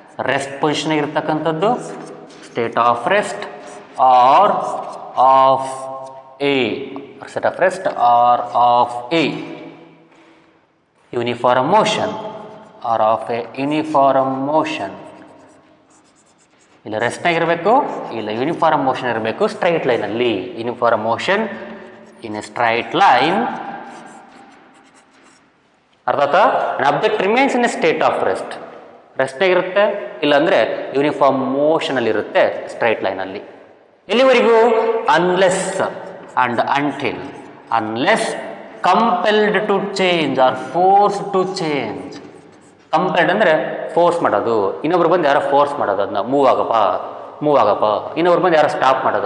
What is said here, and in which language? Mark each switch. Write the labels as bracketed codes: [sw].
[en] Rest position ಇರತಕ್ಕಂಥದ್ದು state of rest or of a, state of rest or of a uniform motion or of a uniform motion. [kn] ಇಲ್ಲ ರೆಸ್ಟ್ನಾಗ ಇರಬೇಕು, ಇಲ್ಲ uniform motion ಇರಬೇಕು. Straight ಲೈನಲ್ಲಿ [en] Uniform motion in a straight line. [kn] ಅರ್ಥ ಆಯ್ತಾ? [en] an object remains in a state of rest. [kn] ರೆಸ್ಟ್ನಾಗ ಇರುತ್ತೆ, ಇಲ್ಲಾಂದರೆ uniform ಮೋಷನಲ್ಲಿ ಇರುತ್ತೆ ಸ್ಟ್ರೈಟ್ ಲೈನಲ್ಲಿ. ಎಲ್ಲಿವರೆಗೂ? [en] Unless and until, unless compelled to change or forced to change. [kn] Compelled ಅಂದರೆ ಫೋರ್ಸ್ ಮಾಡೋದು, ಇನ್ನೊಬ್ರು ಬಂದು ಯಾರೋ ಫೋರ್ಸ್ ಮಾಡೋದು, ಅದನ್ನ ಮೂವ್ ಆಗಪ್ಪ, ಇನ್ನೊಬ್ರು ಬಂದು ಯಾರೋ ಸ್ಟಾಪ್ ಮಾಡೋದು.